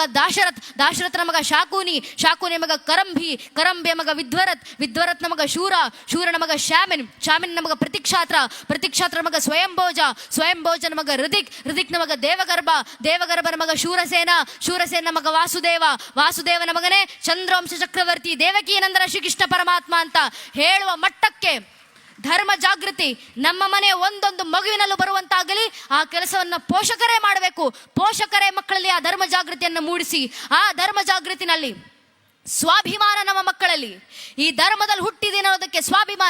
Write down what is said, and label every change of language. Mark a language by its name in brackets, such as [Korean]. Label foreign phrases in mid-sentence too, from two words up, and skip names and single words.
[Kannada] ದಾಶರಥ್, ದಾಶರಥನ ಮಗ ಶಾಕೂನಿ, ಶಾಕೂನಿ ಮಗ ಕರಂಭಿ, ಕರಂಭಿಯ ಮಗ ವಿದ್ವರಥ್, ವಿದ್ವರಥನ ಮಗ ಶೂರ, ಶೂರನ ಮಗ ಶಾಮಿನ್, ಶಾಮಿನ್ನ ಮಗ ಪ್ರತಿಕ್ಷಾತ್ರ, ಪ್ರತಿಕ್ಷಾತ್ರ ಮಗ ಸ್ವಯಂಭೋಜ, ಸ್ವಯಂಭೋಜನ ಮಗ ಹೃದಿಕ್, ಹೃದಿಕ್ನ ಮಗ ದೇವಗರ್ಭ, ದೇವಗರ್ಭನ ಮಗ ಶೂರಸೇನ, ಶೂರಸೇನ ಮಗ ವಾಸುದೇವ, ವಾಸುದೇವನ ಮಗನೇ ಚಂದ್ರವಂಶ ಚಕ್ರವರ್ತಿ, ದೇವಕೀನಂದನ ಶ್ರೀಕೃಷ್ಣ ಪರಮಾತ್ಮ ಅಂತ ಹೇಳುವ ಮಟ್ಟಕ್ಕೆ ಧರ್ಮ ಜಾಗೃತಿ ನಮ್ಮ ಮನೆಯ ಒಂದೊಂದು ಮಗುವಿನಲ್ಲೂ ಬರುವಂತಾಗಲಿ. ಆ ಕೆಲಸವನ್ನು ಪೋಷಕರೇ ಮಾಡಬೇಕು. ಪೋಷಕರೇ ಮಕ್ಕಳಲ್ಲಿ ಆ ಧರ್ಮ ಜಾಗೃತಿಯನ್ನು ಮೂಡಿಸಿ, ಆ ಧರ್ಮ ಜಾಗೃತಿನಲ್ಲಿ ಸ್ವಾಭಿಮಾನ ನಮ್ಮ ಮಕ್ಕಳಲ್ಲಿ, ಈ ಧರ್ಮದಲ್ಲಿ ಹುಟ್ಟಿದೆ ಅನ್ನೋದಕ್ಕೆ ಸ್ವಾಭಿಮಾನ.